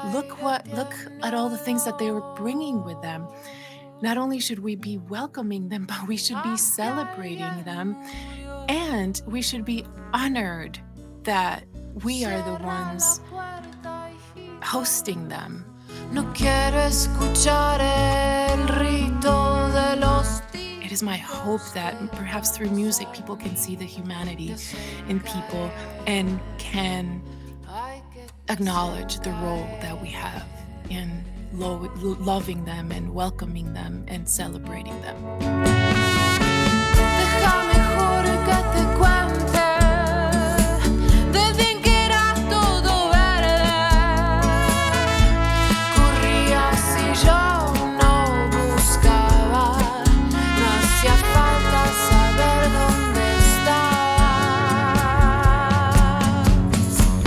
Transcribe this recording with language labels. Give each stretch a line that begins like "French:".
English: Look at all the things that they were bringing with them. Not only should we be welcoming them, but we should be celebrating them, and we should be honored that we are the ones hosting them.
Spanish: No quiero escuchar el rito de los.
English: It is my hope that perhaps through music people can see the humanity in people and can acknowledge the role that we have in loving them and welcoming them and celebrating them.
Spanish: Deja mejor que te cuente desde que era todo verde. Corría si yo no buscaba, no hacía falta saber dónde estabas.